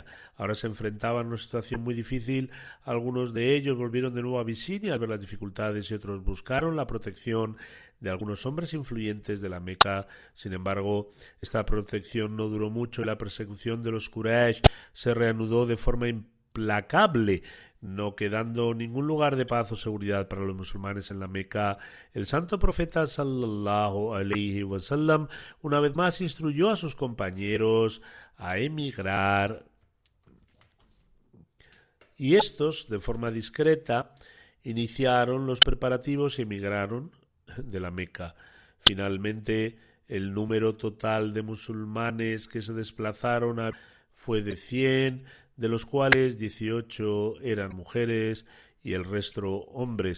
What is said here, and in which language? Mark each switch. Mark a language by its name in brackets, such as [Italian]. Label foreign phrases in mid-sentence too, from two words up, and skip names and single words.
[Spanish] Ahora se enfrentaban a una situación muy difícil. Algunos de ellos volvieron de nuevo a Abisinia al ver las dificultades y otros buscaron la protección de algunos hombres influyentes de la Meca. Sin embargo, esta protección no duró mucho y la persecución de los Quraysh se reanudó de forma implacable, no quedando ningún lugar de paz o seguridad para los musulmanes en la Meca. El santo profeta [Arabic] صلى الله عليه وسلم [Spanish] una vez más instruyó a sus compañeros a emigrar y estos, de forma discreta, iniciaron los preparativos y emigraron de la Meca. Finalmente, el número total de musulmanes que se desplazaron fue de 100, de los cuales 18 eran mujeres y el resto hombres.